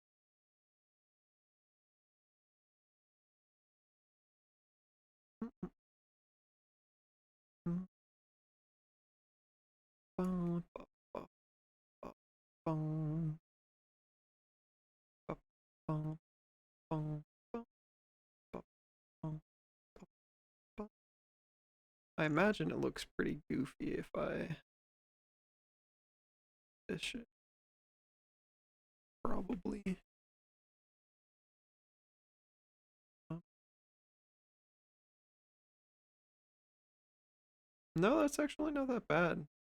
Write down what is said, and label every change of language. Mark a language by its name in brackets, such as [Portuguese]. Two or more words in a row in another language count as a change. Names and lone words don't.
[English] Mm, mm, mm. Ba, ba, ba, ba, bong. Ba, bong, bong, ba, ba, bong, ba, ba. I imagine it looks pretty goofy if I this shit. Probably. No, that's actually not that bad.